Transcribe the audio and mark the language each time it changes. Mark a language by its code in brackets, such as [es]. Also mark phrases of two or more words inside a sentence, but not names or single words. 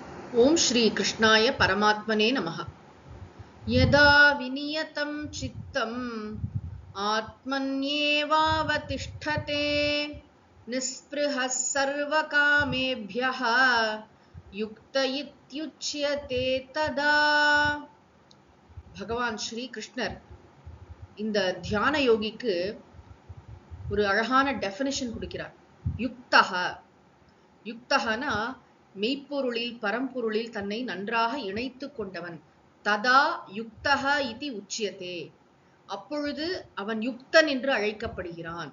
[sa] ओम श्री कृष्णाय परमात्मने नमः। यदा विनियतं चित्तम् आत्मन्येवावतिष्ठते निस्पृहः सर्वकामेभ्यः युक्त इत्युच्यते तदा। [ta] भगवान श्री कृष्णர் இந்த தியான யோகிக்கு ஒரு அழகான டெஃபினிஷன் கொடுக்கிறார். யுக்தஹனா மெய்ப்பொருளில் பரம்பொருளில் தன்னை நன்றாக இணைத்து கொண்டவன். [sa] तदा युक्तः इति उच्यते, [ta] அப்பொழுது அவன் யுக்தன் என்று அழைக்கப்படுகிறான்.